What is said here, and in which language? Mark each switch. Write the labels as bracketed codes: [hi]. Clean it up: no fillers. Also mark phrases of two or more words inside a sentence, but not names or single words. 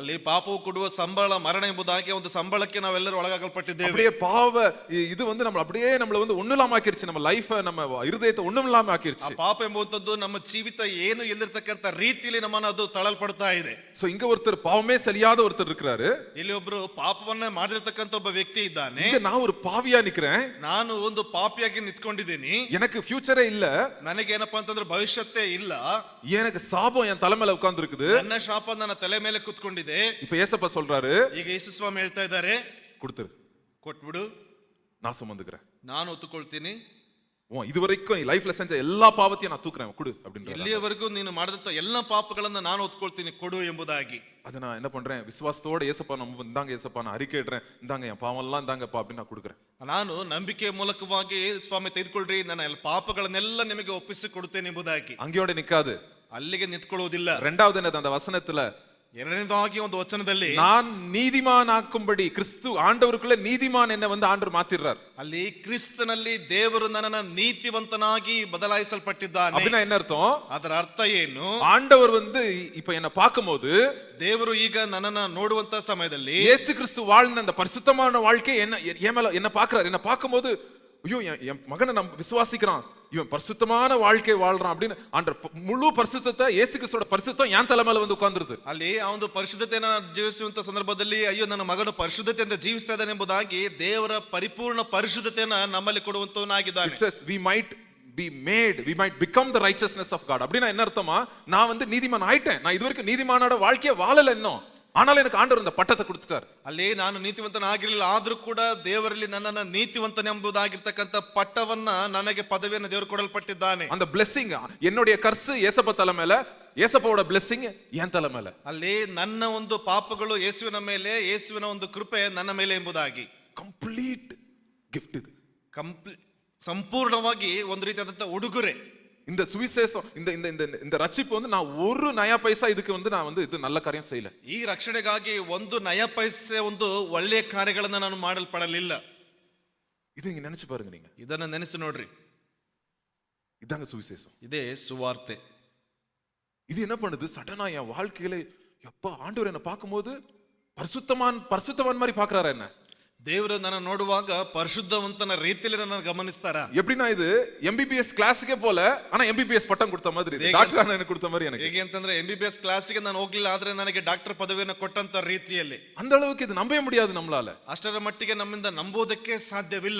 [kn] ಅಲ್ಲಿ ಪಾಪವು ಕೊಡುವ ಸಂಬಳ ಮರಣ ಎಂಬುದಾಗಿ ಒಂದು ಸಂಬಳಕ್ಕೆ ನಾವೆಲ್ಲರೂ ಒಳಗಾಗಲ್ಪಟ್ಟಿದ್ದೇವೆ. [ta] அப்படியே பாவ இது வந்து நம்ம அப்படியே நம்மள வந்து ஒண்ணுலாம ஆக்கிருச்சு, நம்ம லைஃப், நம்ம இருதயத்தை ஒண்ணுமில்லாம ஆக்கிருச்சு. [kn] ಪಾಪ ಎಂಬುವಂತದ್ದು ನಮ್ಮ ಜೀವಿತ ಏನು ಇಲ್ಲಿರ್ತಕ್ಕಂಥ ರೀತಿಯಲ್ಲಿ ನಮ್ಮನ್ನು ಅದು ತಳಲ್ಪಡ್ತಾ ಇದೆ. [ta] சோ இங்க ஒருத்தர் பாவமே சரியாத ஒருத்தர் இருக்கிறாரு, [kn] ಇಲ್ಲಿ ಒಬ್ರು ಪಾಪವನ್ನ ಮಾಡಿರ್ತಕ್ಕಂಥ ಒಬ್ಬ ವ್ಯಕ್ತಿ ಇದ್ದಾನೆ. [ta] இங்க நான் ஒரு பாவியா நிக்கிறேன், [kn] ನಾನು ಒಂದು ಪಾಪಿಯಾಗಿ ನಿಂತ್ಕೊಂಡಿದ್ದೀನಿ. [ta] எனக்கு ஃபியூச்சரே இல்ல, [kn] ನನಗೆ ಏನಪ್ಪಾ ಅಂತಂದ್ರೆ ಭವಿಷ್ಯತ್ತೇ ಇಲ್ಲ, [ta] எனக்கு சாபம் என் தலைமையில உட்கார்ந்து இருக்குது, [kn] ನನ್ನ ಶಾಪ ನನ್ನ ತಲೆ ಮೇಲೆ ಕುತ್ಕೊಂಡಿದೆ. [ta] இப்ப ஏசப்பா சொல்றாரு, [kn] ಈಗ ಯೇಸು ಸ್ವಾಮಿ ಹೇಳ್ತಾ ಇದ್ದಾರೆ, [ta] கொடுத்துரு, [kn] ಕೊಟ್ಬಿಡು, [ta] நான் சுமந்துக்கிறேன். [kn] ನಾನು ಒತ್ತುಕೊಳ್ತೀನಿ. [ta] இதுவரைக்கும் நீ லைஃப்ல செஞ்ச எல்லா பாவத்தையும் நான் தூக்குறேன் கொடு அப்படின்ற. [kn] ಇಲ್ಲಿಯವರೆಗೂ ನೀನು ಮಾಡಿದಂತ ಎಲ್ಲ ಪಾಪಗಳನ್ನ ನಾನು ಒತ್ಕೊಳ್ತೀನಿ, ಕೊಡು ಎಂಬುದಾಗಿ. [ta] அதை நான் என்ன பண்றேன், விசுவாசத்தோட ஏசப்பா நம்ம இந்தாங்க ஏசப்பா நான் அறிக்கை இடுறேன், இந்தாங்க என் பாவம் எல்லாம் இந்தாங்கப்பா அப்படின்னு நான் கொடுக்குறேன். [kn] ನಾನು ನಂಬಿಕೆಯ ಮೂಲಕವಾಗಿ ಸ್ವಾಮಿ ತೆಗೆದುಕೊಳ್ಳ್ರಿ, ನನ್ನ ಎಲ್ಲ ಪಾಪಗಳನ್ನೆಲ್ಲ ನಿಮಗೆ ಒಪ್ಪಿಸಿ ಕೊಡುತ್ತೇನೆ ಎಂಬುದಾಗಿ. [ta] அங்கேயோட நிக்காது, [kn] ಅಲ್ಲಿಗೆ ನಿಂತ್ಕೊಳ್ಳುವುದಿಲ್ಲ. [ta] ரெண்டாவது என்னது அந்த வசனத்துல [kn] ಎರಡನೇದಾಗಿ ಒಂದು ವಚನದಲ್ಲಿ [ta] நான் நீதிமான் ஆக்கும்படி கிறிஸ்து ஆண்டவருக்குள்ள நீதிமான் என்ன வந்து ஆண்டவர் மாத்திடுறார். [kn] ಅಲ್ಲಿ ಕ್ರಿಸ್ತನಲ್ಲಿ ದೇವರು ನನ್ನನ್ನು ನೀತಿವಂತನಾಗಿ ಬದಲಾಯಿಸಲ್ಪಟ್ಟಿದ್ದಾನೆ. [ta] அப்படின்னா என்ன அர்த்தம்? [kn] ಅದರ ಅರ್ಥ ಏನು? [ta] ஆண்டவர் வந்து இப்ப என்ன பார்க்கும்போது [kn] ದೇವರು ಈಗ ನನ್ನನ್ನ ನೋಡುವಂತ ಸಮಯದಲ್ಲಿ [ta] இயேசு கிறிஸ்து வாழ்ந்த அந்த பரிசுத்தமான வாழ்க்கை என்ன பார்க்கிறார். என்ன பார்க்கும்போது ஐயோ என் மகனை நம்ம விசுவாசிக்கிறான், இவன் பரிசுத்தமான வாழ்க்கை வாழ்றான் அப்படின்னு ஆண்டவர் முழு பரிசுத்தத்தை, இயேசு கிறிஸ்துவோட பரிசுத்தம் என் தலைமையில வந்து உட்கார்ந்துருது. [kn] ಅಲ್ಲಿ ಆ ಒಂದು ಪರಿಶುದ್ಧತೆಯನ್ನು ಜೀವಿಸುವಂತ ಸಂದರ್ಭದಲ್ಲಿ ಅಯ್ಯೋ ನನ್ನ ಮಗನು ಪರಿಶುದ್ಧತೆಯಿಂದ ಜೀವಿಸ್ತಾ ಇದ್ದಾನೆ ಎಂಬುದಾಗಿ ದೇವರ ಪರಿಪೂರ್ಣ ಪರಿಶುದ್ಧತೆಯನ್ನ ನಮ್ಮಲ್ಲಿ ಕೊಡುವಂತವನಾಗಿದ್ದಾನೆ. [en] It says we might be made, we might become the righteousness of God. [ta] அப்படின்னா என்ன அர்த்தமா, நான் வந்து நீதிமான் ஆயிட்டேன், நான் இதுவரைக்கும் நீதிமானோட வாழ்க்கையை வாழல இன்னும், ஆனால் எனக்கு ஆண்டவர் இந்த பட்டத்தை கொடுத்துட்டார். [kn] ಅಲ್ಲಿ ನಾನು ನೀತಿವಂತನಾಗಿರಲಿಲ್ಲ, ಆದ್ರೂ ಕೂಡ ದೇವರಲ್ಲಿ ನನ್ನನ್ನು ನೀತಿವಂತನೆಂಬುದಾಗಿರ್ತಕ್ಕಂಥ ಪಟ್ಟವನ್ನ, ನನಗೆ ಪದವಿಯನ್ನು ದೇವರು ಕೊಡಲ್ಪಟ್ಟಿದ್ದಾನೆ. [ta] அந்த blessing, என்னுடைய கர்சு ஏசப்பா தலை மேல, ஏசப்பாவோட blessing என் [kn] ತಲೆ ಮೇಲೆ. ಅಲ್ಲಿ ನನ್ನ ಒಂದು ಪಾಪಗಳು ಯೇಸುವಿನ ಮೇಲೆ, ಯೇಸುವಿನ ಒಂದು ಕೃಪೆ ನನ್ನ ಮೇಲೆ ಎಂಬುದಾಗಿ [en] complete gift ಇದು. [kn] ಸಂಪೂರ್ಣವಾಗಿ ಒಂದು ರೀತಿಯಾದಂತ ಉಡುಗೊರೆ. [ta] இந்த சுவிசேஷம், இந்த இந்த இந்த இந்த ரட்சிப்பு வந்து நான் ஒரு [hi] नया पैसा [ta] இதுக்கு வந்து நான் வந்து இது நல்ல காரியம் செய்யல. [kn] ಈ ರಕ್ಷಣೆಗಾಗಿ ಒಂದು [hi] नया पैसा [kn] ಒಂದು ಒಳ್ಳೆಯ ಕಾರ್ಯಗಳನ್ನ ನಾನು ಮಾಡಲ್ಪಡಲಿಲ್ಲ. [ta] இது நீங்க நினைச்சு பாருங்க, நீங்க [kn] ಇದನ್ನ ನೆನೆಸಿ ನೋಡ್ರಿ. [ta] இதாங்க சுவிசேஷம், [kn] ಇದೇ ಸುವಾರ್ತೆ. [ta] இது என்ன பண்ணுது, சடனா என் வாழ்க்கையில எப்பா ஆண்டவர் என்ன பார்க்கும்போது பரிசுத்தவான் மாதிரி பாக்குறாரு. என்ன [kn] ದೇವರು ನನ್ನ ನೋಡುವಾಗ ಪರಿಶುದ್ಧವಂತನ ರೀತಿಯಲ್ಲಿ ನನ್ನ ಗಮನಿಸ್ತಾರ. [ta] எப்படின்னா இது MBBS கிளாஸுக்கே போல, ஆனா MBBS பட்டம் கொடுத்த மாதிரி, டாக்டர் எனக்கு கொடுத்த மாதிரி. எனக்கு [kn] ಹೇಗೆ ಅಂತಂದ್ರೆ MBBS ಕ್ಲಾಸಿಗೆ ನಾನು ಹೋಗ್ಲಿಲ್ಲ, ಆದ್ರೆ ನನಗೆ ಡಾಕ್ಟರ್ ಪದವಿಯನ್ನು ಕೊಟ್ಟಂತ ರೀತಿಯಲ್ಲಿ. [ta] அந்த அளவுக்கு இது நம்பவே முடியாது நம்மளால. [kn] ಅಷ್ಟರ ಮಟ್ಟಿಗೆ ನಮ್ಮಿಂದ ನಂಬೋದಕ್ಕೆ ಸಾಧ್ಯವಿಲ್ಲ.